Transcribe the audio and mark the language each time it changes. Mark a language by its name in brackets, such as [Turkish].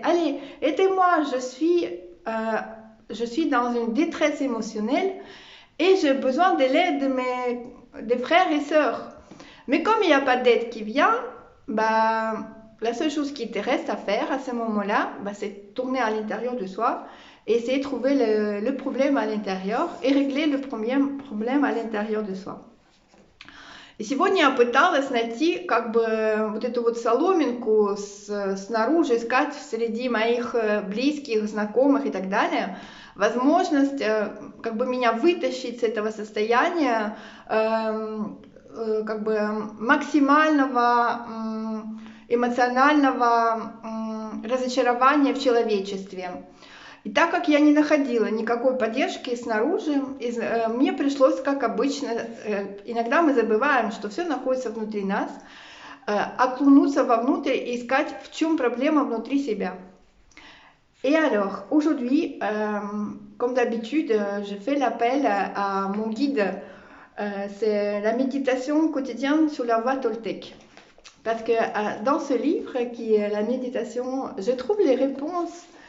[French] Allez, aidez-moi, je suis dans une détresse émotionnelle et j'ai besoin de l'aide des frères et sœurs. Mais comme il n'y a pas d'aide qui vient, bah, la seule chose qui te reste à faire à ce moment-là, bah, c'est tourner à l'intérieur de soi et essayer de trouver le problème à l'intérieur и регler le premier проблем à l'intérieur de soi. [Russian] И сегодня я пыталась найти как бы вот эту вот соломинку снаружи, искать среди моих близких, знакомых и так далее, возможность как бы меня вытащить с этого состояния как бы максимального эмоционального разочарования в человечестве. И так как я не находила никакой поддержки снаружи, мне пришлось, как обычно, иногда мы забываем, что все находится внутри нас, окунуться вовнутрь и искать, в чем проблема внутри себя. [French] Et alors, aujourd'hui, comme d'habitude, je fais l'appel à mon guide. C'est la méditation quotidienne sur la voie Toltec. Parce que dans ce livre, qui est la méditation, je trouve les réponses.